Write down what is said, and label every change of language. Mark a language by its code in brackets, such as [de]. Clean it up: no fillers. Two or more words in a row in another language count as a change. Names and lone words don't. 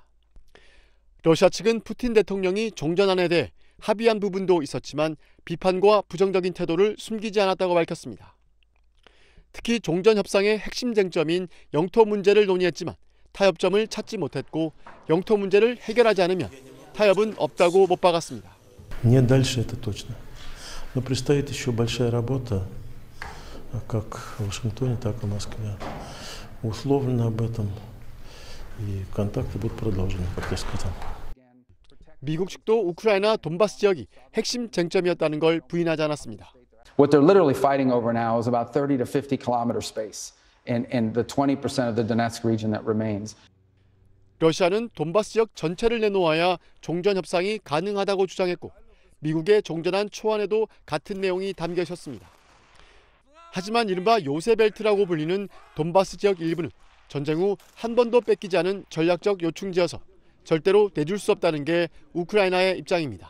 [ko] 러시아 측은 푸틴 대통령이 종전안에 대해 합의한 부분도 있었지만 비판과 부정적인 태도를 숨기지 않았다고 밝혔습니다. 특히 종전 협상의 핵심 쟁점인 영토 문제를 논의했지만 타협점을 찾지 못했고 영토 문제를 해결하지 않으면 타협은 없다고 못 박았습니다. [ru] Нет, дальше это точно. Но предстоит еще большая работа, как в Вашингтоне, так и в Москве. Условлено об этом, и контакты будут продолжены, как я сказал. [ko] 미국 측도 우크라이나 돈바스 지역이 핵심 쟁점이었다는 걸 부인하지 않았습니다. [en] What they're literally fighting over now is about 30 to 50 kilometer space in the 20% of the Donetsk region that remains. [ko] 러시아는 돈바스 지역 전체를 내놓아야 종전 협상이 가능하다고 주장했고 미국의 종전안 초안에도 같은 내용이 담겨 있었습니다. 하지만 이른바 요새벨트라고 불리는 돈바스 지역 일부는 전쟁 후 한 번도 뺏기지 않은 전략적 요충지여서 절대로 내줄 수 없다는 게 우크라이나의 입장입니다.